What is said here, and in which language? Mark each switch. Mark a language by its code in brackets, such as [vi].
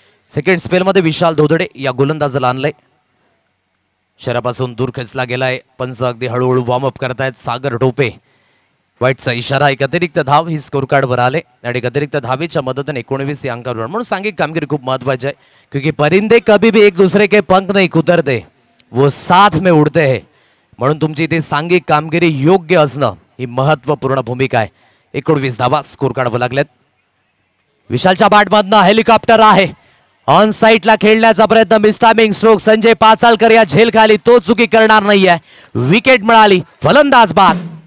[mr] Second स्पेलमध्ये विशाल धोदडे या गोलंदाजाला आणलंय. शरापासून दूर खेचला गेलाय. पंच अगदी हळूहळू वॉर्मअप करतायत. सागर टोपे वाईटचा इशारा. एक अतिरिक्त धाव ही स्कोर कार्डवर आले आणि एक अतिरिक्त धावेच्या मदतीने 19 या अंकावर. म्हणून सांघिक कामगिरी खूप महत्वाची आहे. [hi] क्योंकि परिंदे कभी भी एक दूसरे के पंख नहीं कुतरते वो साथ में उड़ते हैं. [mr] म्हणून तुमची इथे सांघिक कामगिरी योग्य असणं ही महत्वपूर्ण भूमिका आहे. 19 धावा स्कोर कार्डवर लागल्यात. विशालच्या बॅटमधनं हेलिकॉप्टर आहे. ऑन साइडला खेळण्याचा प्रयत्न. मिस्टामिंग स्ट्रोक. संजय पाचालकर या झेल खाली. तो चुकी करणार नाहीये. विकेट मिळाली. फलंदाज बाद.